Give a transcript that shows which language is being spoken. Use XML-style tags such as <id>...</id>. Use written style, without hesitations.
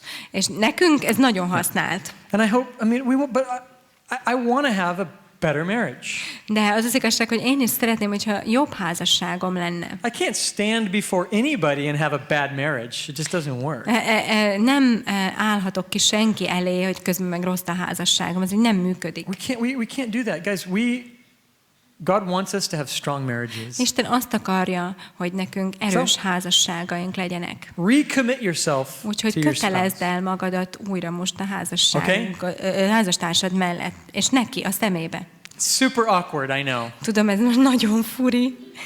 <hu>És nekünk ez nagyon használt.</hu> <en>And I hope, I want to have a better marriage.</en> <hu>De az az igazság, hogy én is szeretném, hogyha jobb házasságom lenne.</hu> <en>I can't stand before anybody and have a bad marriage. It just doesn't work.</en> <hu>Nem állhatok ki senki elé, hogy közben meg rossz a házasságom. Ez így nem működik.</hu> <en>We can't do that. Guys, God wants us to have strong marriages.</en> <hu>Isten azt akarja, hogy nekünk erős házasságaink legyenek.</hu> <en>Recommit yourself</en> <hu>Úgyhogy</hu> <en>to your</en> <hu>kötelezd</hu> <en>spouse.</en> <hu>el magadat újra most a házastársad mellett, és neki a szemébe.</hu> <en>Super awkward, I know.</en> <hu>Tudom, ez most nagyon furi.</hu>